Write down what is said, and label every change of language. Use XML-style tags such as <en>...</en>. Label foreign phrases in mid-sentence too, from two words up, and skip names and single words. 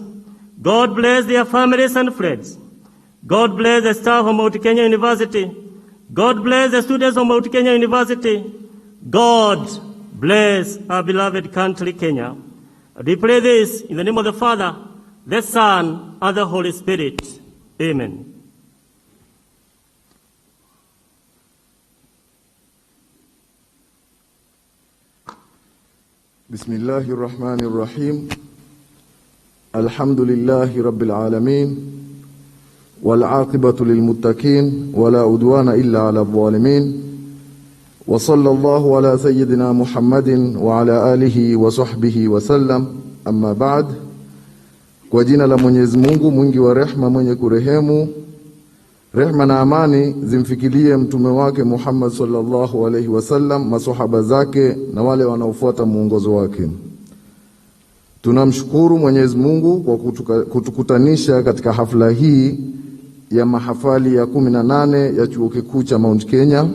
<en>God bless their families and friends. God bless the staff of Mount Kenya University. God bless the students of Mount Kenya University. God bless our beloved country, Kenya. We pray this in the name of the Father, the Son, and the Holy Spirit. Amen.</en> <ar>بسم الله الرحمن الرحيم. الحمد لله رب العالمين. والعاقبة للمتقين ولا عدوان إلا على الظالمين وصلى الله على سيدنا محمد وعلى آله وصحبه وسلم أما بعد.</ar> <sw>Kwa jina la Mwenyezi Mungu mwingi wa rehema mwenye kurehemu, rehema na amani zimfikilie mtume wake Muhammad</sw> <ar>صلى الله عليه وسلم,</ar> <sw>maswahaba zake na wale wanaofuata muongozo wake. Tunamshukuru Mwenyezi Mungu kwa kutukutanisha katika hafla hii ya mahafali ya 18 ya chuo kikuu cha Mount Kenya.</sw>